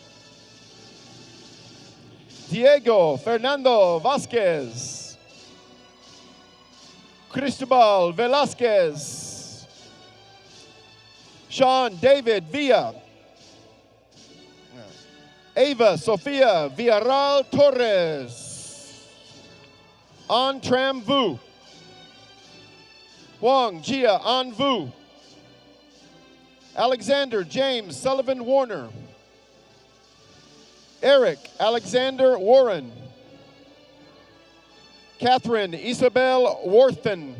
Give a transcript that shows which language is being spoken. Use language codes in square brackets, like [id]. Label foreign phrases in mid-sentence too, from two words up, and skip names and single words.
[en] Diego Fernando Vasquez. Cristobal Velasquez. Sean David Villa. Ava Sofia Villarreal Torres. Antram Vu. Huang Jia An Vu. Alexander James Sullivan Warner. Eric Alexander Warren. Catherine Isabel Worthen.